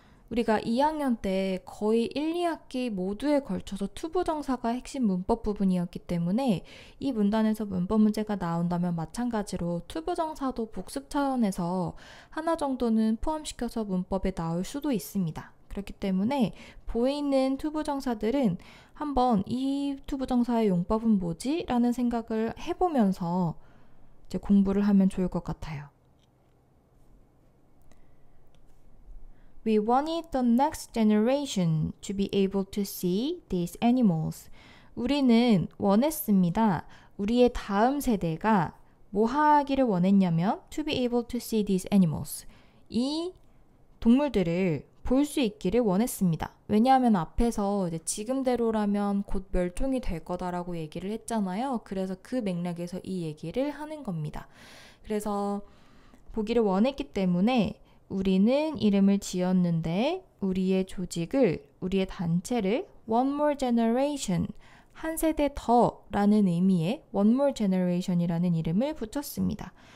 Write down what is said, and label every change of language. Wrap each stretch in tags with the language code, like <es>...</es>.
<ko>우리가 2학년 때 거의 1, 2학기 모두에 걸쳐서 투부정사가 핵심 문법 부분이었기 때문에 이 문단에서 문법 문제가 나온다면 마찬가지로 투부정사도 복습 차원에서 하나 정도는 포함시켜서 문법에 나올 수도 있습니다. 그렇기 때문에 보이는 투부정사들은 한번 이 투부정사의 용법은 뭐지? 라는 생각을 해보면서 이제 공부를 하면 좋을 것 같아요.</ko> <en>We wanted the next generation to be able to see these animals.</en> <ko>우리는 원했습니다. 우리의 다음 세대가 뭐 하기를 원했냐면</ko> <en>to be able to see these animals.</en> <ko>이 동물들을 볼 수 있기를 원했습니다. 왜냐하면 앞에서 이제 지금대로라면 곧 멸종이 될 거다라고 얘기를 했잖아요. 그래서 그 맥락에서 이 얘기를 하는 겁니다. 그래서 보기를 원했기 때문에 우리는 이름을 지었는데 우리의 조직을, 우리의 단체를 One More Generation, 한 세대 더 라는 의미의 One More Generation이라는 이름을 붙였습니다.</ko>